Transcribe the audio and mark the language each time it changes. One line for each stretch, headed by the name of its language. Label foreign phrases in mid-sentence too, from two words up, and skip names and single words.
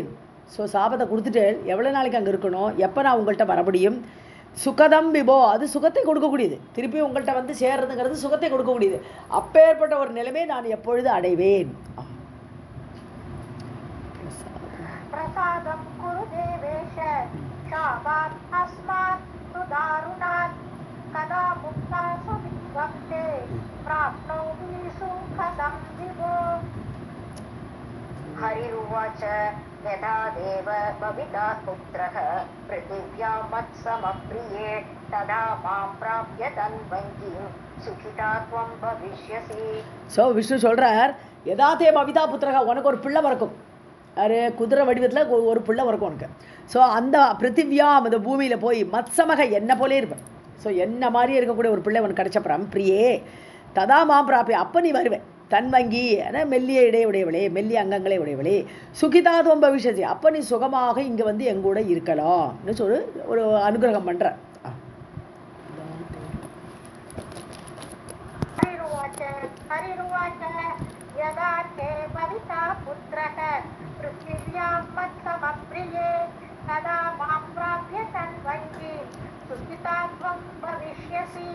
Tamil: ஸோ சாபத்தை கொடுத்துட்டு எவ்வளோ நாளைக்கு அங்கே இருக்கணும், எப்போ நான் உங்கள்கிட்ட வர முடியும்.
Sanskrit: सुखदं विभो,
Tamil: அது சுகத்தை கொடுக்கக்கூடியது, திருப்பி உங்கள்கிட்ட வந்து சேர்றதுங்கிறது சுகத்தை கொடுக்கக்கூடியது. அப்பேற்பட்ட ஒரு நிலைமை நான் எப்பொழுது அடைவேன்.
Sanskrit: प्रसादं कुरु देवेश शापात् अस्मात् सुदारुणात् कदा मुक्ता समीपं ते प्राप्नोमि सुखदं विभो. हरिरुवाच यदा देव बविता पुत्रः पृथिव्यां मत्समप्रिये तदा मां प्राप्य तन्वङ्गीं सुखिता त्वं भविष्यसि.
Tamil: ஸோ விஷ்ணு சொல்கிறார்,
Sanskrit: यदा ते भविता पुत्रकः,
Tamil: உனக்கு ஒரு பிள்ளை பிறக்கும். அது குதிரை வடிவத்தில் ஒரு பிள்ளை பிறக்கும் உனக்கு. ஸோ அந்த பிருத்திவியாம், அந்த பூமியில் போய் மத்சமக என்ன போலே இருப்பேன். ஸோ என்ன மாதிரியே இருக்கக்கூடிய ஒரு பிள்ளை உனக்கு கிடைச்சப்பறம்
Sanskrit: प्रिये तदा मां प्राप्य,
Tamil: அப்போ நீ வருவேன். தன்வங்கி, மெல்லிய இடையுடையவளே, மெல்லிய அங்கங்களை உடையவளே,
Sanskrit: सुखितात्वं भविष्यसि,
Tamil: அப்போ நீ சுகமாக இங்கே வந்து எங்கூட இருக்கலாம்னு சொல்லி ஒரு அனுகிரகம் பண்ணுற.
Sanskrit: यदा ते भविता पुत्रः पृथिव्यां मत्समप्रिये तदा मां प्राप्य तन्वङ्गीं सुखिता त्वं भविष्यसि.